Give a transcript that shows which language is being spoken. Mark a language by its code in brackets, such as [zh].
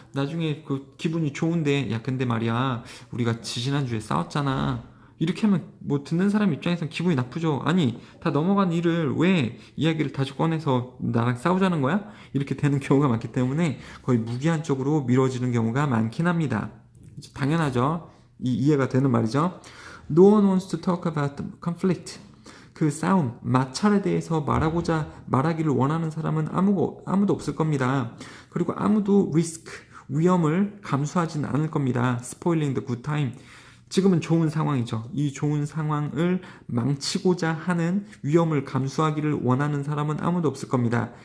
[ko] 나중에 그 기분이 좋은데, 야 근데 말이야 우리가 지지난주에 싸웠잖아, 이렇게 하면 뭐 듣는 사람 입장에선 기분이 나쁘죠. 아니 다 넘어간 일을 왜 이야기를 다시 꺼내서 나랑 싸우자는 거야? 이렇게 되는 경우가 많기 때문에 거의 무기한 쪽으로 미뤄지는 경우가 많긴 합니다. 당연하죠. 이해가 되는 말이죠. [en] No one wants to talk about the conflict. [ko] 그 싸움, 마찰에 대해서 말하기를 원하는 사람은 아무도 없을 겁니다. 그리고 아무도 위험을 감수하진 않을 겁니다. [en] Spoiling the good time. [ko] 지금은 좋은 상황이죠. 이 좋은 상황을 망치고자 하는, 위험을 감수하기를 원하는 사람은 아무도 없을 겁니다.